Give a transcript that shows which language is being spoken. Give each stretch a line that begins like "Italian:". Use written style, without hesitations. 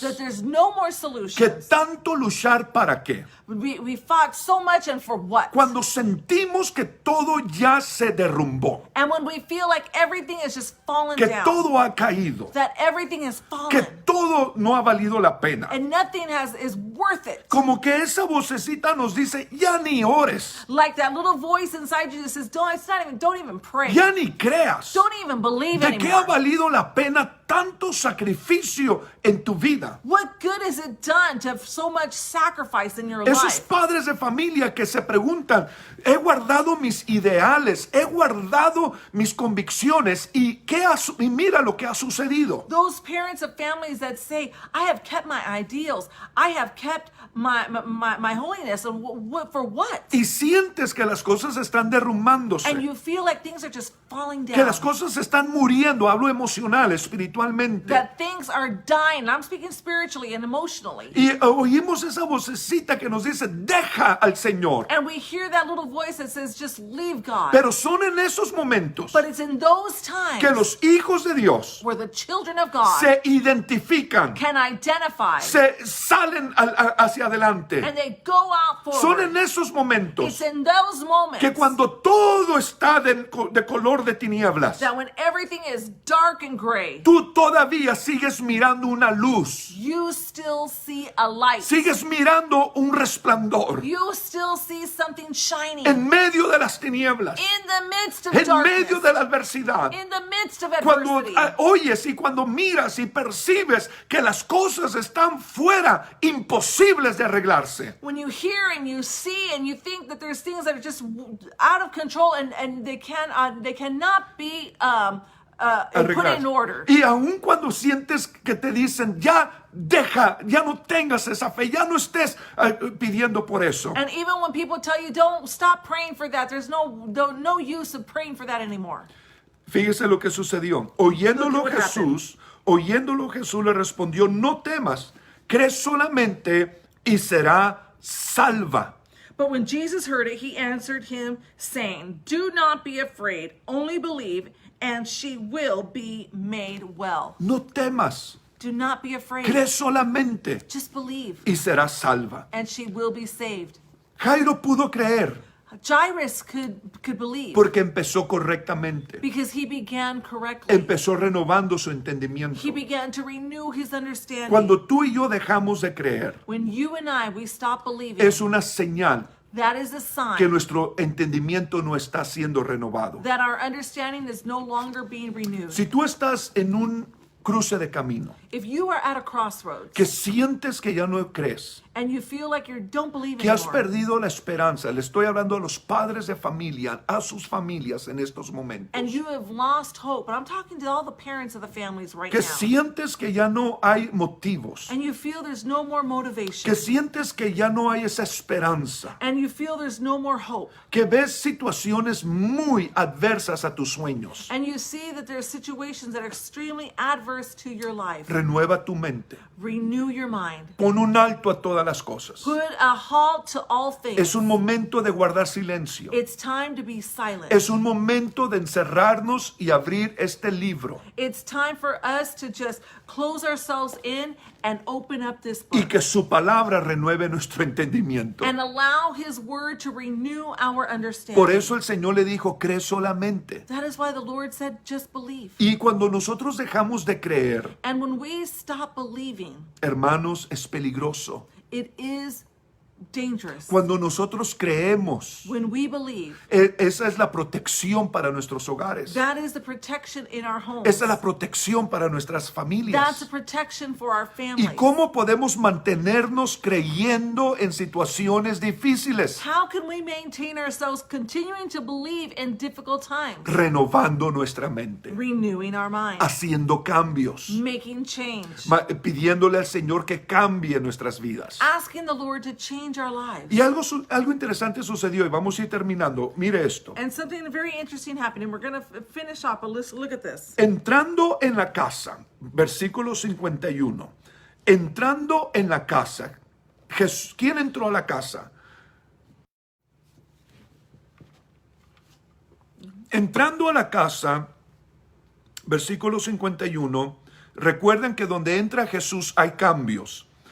English: that there's no more
Spanish: que
English: solutions,
Spanish: tanto luchar para qué,
English: we fought so much and for what?
Spanish: cuando sentimos que todo ya se derrumbó,
English: And when we feel like everything is just fallen
Spanish: que
English: down,
Spanish: todo ha caído,
English: that everything is
Spanish: que
English: fallen
Spanish: todo no ha valido la pena,
English: and nothing is worth it.
Spanish: como que esa vocecita nos dice, ya ni ores,
English: Like that little voice inside you that says, don't even pray.
Spanish: ya ni creas.
English: Don't even believe
Spanish: ¿De qué ha
English: anymore.
Spanish: valido la pena tanto sacrificio en tu vida?
English: What good has it done to have so much sacrifice in your
Spanish: Esos
English: life?
Spanish: padres de familia que se preguntan, he guardado mis ideales, he guardado mis convicciones y mira lo que ha sucedido.
English: Those parents of families that say, I have kept my ideals, I have kept my holiness, and for what?
Spanish: Y sientes que las cosas están
English: And
Spanish: derrumbándose,
English: you feel like things are just falling
Spanish: que
English: down.
Spanish: las cosas están muriendo, hablo emocional, espiritualmente.
English: That things are dying. I'm speaking spiritually and emotionally.
Spanish: Y oímos esa vocecita que nos dice, deja al Señor.
English: And we hear that little voice that says, just leave God.
Spanish: Pero son en esos momentos
English: But it's in those times
Spanish: que los hijos de Dios
English: where the children of God
Spanish: se identifican,
English: can identify
Spanish: se salen hacia adelante.
English: and they go out
Spanish: Son
English: forward.
Spanish: en esos momentos
English: It's in those moments
Spanish: que cuando todo está de color de tinieblas,
English: that when everything is dark and gray,
Spanish: tú todavía sigues mirando una luz,
English: you still see a light.
Spanish: sigues mirando un resplandor
English: You still see something shining
Spanish: en medio de las tinieblas,
English: in the midst of
Spanish: en
English: darkness,
Spanish: medio de la adversidad.
English: in the midst of
Spanish: Cuando
English: adversity.
Spanish: oyes y cuando miras y percibes que las cosas están fuera, imposibles de arreglarse.
English: When you hear and you see and you think that there's things that are just out of control and they cannot be put
Spanish: Arreglar.
English: in order.
Spanish: Y aun cuando sientes que te dicen, ya deja, ya no tengas esa fe, ya no estés pidiendo por eso.
English: And even when people tell you don't stop praying for that, there's no use of praying for that anymore.
Spanish: Fíjese lo que sucedió. Oyéndolo
English: Look at what
Spanish: Jesús le respondió, no temas, cree solamente y será salva.
English: But when Jesus heard it, he answered him, saying, do not be afraid, only believe, and she will be made well.
Spanish: No temas,
English: Do not be afraid.
Spanish: cree solamente
English: Just believe,
Spanish: y será salva.
English: and she will be saved.
Spanish: Jairo pudo creer
English: Jairus could believe
Spanish: porque empezó correctamente.
English: because he began correctly.
Spanish: Empezó renovando su entendimiento.
English: He began to renew his understanding.
Spanish: Cuando tú y yo dejamos de creer,
English: When you and we stop believing,
Spanish: es una señal
English: that is a sign
Spanish: que nuestro entendimiento no está siendo renovado.
English: that our understanding is no longer being renewed.
Spanish: Si tú estás en un cruce de camino,
English: If you are at a crossroads
Spanish: que sientes que ya no crees,
English: and you feel like you don't believe
Spanish: que has
English: anymore,
Spanish: perdido la esperanza, le estoy hablando a los padres de familia, a sus familias en estos momentos,
English: and you have lost hope, but I'm talking to all the parents of the families right
Spanish: que
English: now,
Spanish: sientes que ya no hay motivos,
English: and you feel there's no more motivation,
Spanish: que sientes que ya no hay esa esperanza,
English: and you feel there's no more hope,
Spanish: que ves situaciones muy adversas a tus sueños,
English: and you see that there are situations that are extremely adverse to your life,
Spanish: renueva tu mente,
English: renew your mind.
Spanish: pon un alto a todas las cosas.
English: Put a halt to all things.
Spanish: Es un momento de guardar silencio.
English: It's time to be silent.
Spanish: Es un momento de encerrarnos y abrir este libro
English: It's time for us to just close ourselves in and open up this
Spanish: y
English: book
Spanish: que su palabra renueve nuestro entendimiento.
English: and allow his word to renew our understanding.
Spanish: Por eso el Señor le dijo, cree solamente.
English: That is why the Lord said, just believe.
Spanish: Y cuando nosotros dejamos de creer,
English: And when we stop believing,
Spanish: hermanos, es peligroso.
English: it is dangerous.
Spanish: Cuando nosotros creemos,
English: When we believe,
Spanish: esa es la protección para nuestros hogares.
English: that is the protection in our homes.
Spanish: Esa es la protección para nuestras
English: That's
Spanish: familias.
English: a protection for our
Spanish: ¿Y
English: families.
Spanish: cómo podemos mantenernos creyendo en situaciones difíciles?
English: How can we maintain ourselves continuing to believe in difficult times?
Spanish: Renovando nuestra mente,
English: Renewing our mind,
Spanish: haciendo cambios,
English: making change,
Spanish: pidiéndole al Señor que cambie nuestras vidas.
English: asking the Lord to change change our lives.
Spanish: Y algo interesante sucedió y vamos a ir terminando. Mire esto.
English: And something very interesting happened, and we're going to finish up, but let's look at this.
Spanish: Entrando en la casa, versículo 51. Entrando en la casa. ¿Quién entró a la casa? Entrando a la casa, versículo 51, recuerden que donde entra Jesús hay cambios.